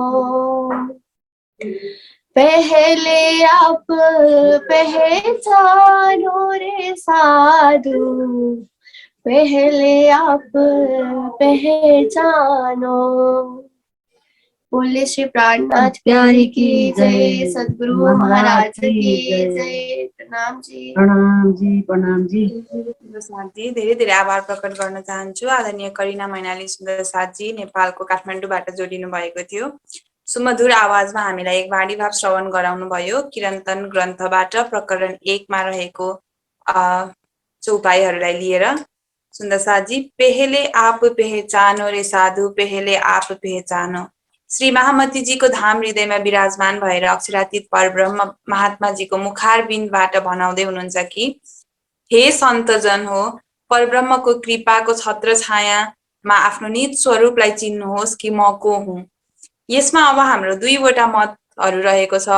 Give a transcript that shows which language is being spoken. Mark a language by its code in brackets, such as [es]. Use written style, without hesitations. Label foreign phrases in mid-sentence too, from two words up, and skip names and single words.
[hi] पहले आप पहचानो रे साधु, पहले आप पहचानो। बोले श्री प्राणनाथ प्यारी की जय, सद्गुरु महाराज की जय। प्रणाम जी। प्रणाम जी, प्रणाम जी। [ne] साथी धेरै धेरै आभार प्रकट गर्न चाहन्छु। आदरणीय करिना मैनाली सुन्दर साथी नेपालको काठमाडौँबाट जोडिनु भएको थियो। सुमधुर आवाजमा हामीलाई एक वाणी भाव श्रवण गराउनु भयो। किरन्तन ग्रन्थबाट प्रकरण 1 मा रहेको चौपाईहरूलाई लिएर। सुन्दर साथी, [hi] पहले आप पहचानो रे साधु, पहले आप पहचानो। [ne] श्री महामतीजीको धाम हृदयमा विराजमान भएर अक्षरातीत परब्रह्म महात्माजीको मुखारबिन्दबाट भनाउँदै हुनुहुन्छ कि हे सन्तजन हो, परब्रह्मको कृपाको छत्र छायामा आफ्नो निज स्वरूपलाई चिन्नुहोस् कि म को हुँ। यसमा अब हाम्रो दुईवटा मतहरू रहेको छ।